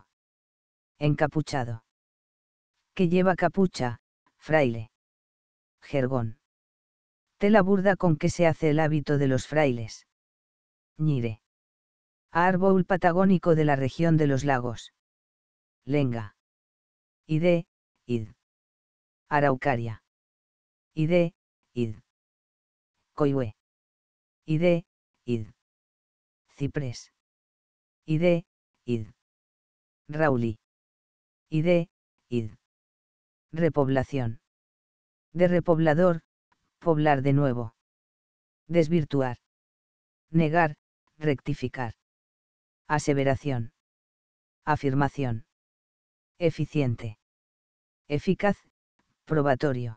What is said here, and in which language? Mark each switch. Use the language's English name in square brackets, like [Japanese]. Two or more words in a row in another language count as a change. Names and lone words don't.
[Spanish] Encapuchado. Que lleva capucha, fraile. Jergón. Tela burda con que se hace el hábito de los frailes. Ñire. Árbol patagónico de la región de los lagos. Lenga. Ide, id. Araucaria. Ide, id. Coihue. Ide, id. Ciprés. Ide, id. Rauli. Ide, id. Repoblación. De repoblador, poblar de nuevo. Desvirtuar. Negar, rectificar. Aseveración. Afirmación. Eficiente. Eficaz, probatorio.